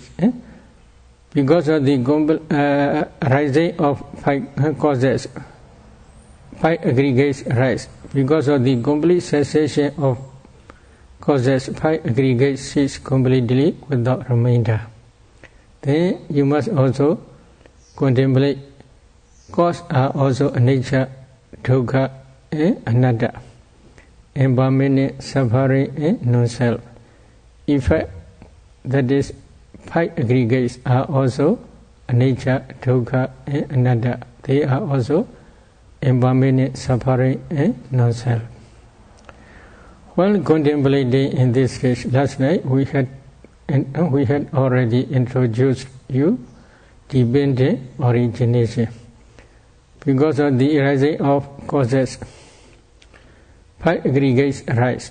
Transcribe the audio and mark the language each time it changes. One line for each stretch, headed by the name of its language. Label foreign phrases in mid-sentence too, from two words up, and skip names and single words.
English: Because of the rising of 5 causes, 5 aggregates arise. Because of the complete cessation of causes, 5 aggregates cease completely without remainder. Then you must also contemplate cause are also
Pali: anicca, dukkha,
English: and anatta, impermanent, suffering, and non-self. Effect, that is, 5 aggregates are also
Pali: anicca, dukkha,
English: and anatta. They are also impermanent, suffering, and non-self. While contemplating in this stage, last night we had already introduced you dependent origination. Because of the arising of causes, 5 aggregates arise.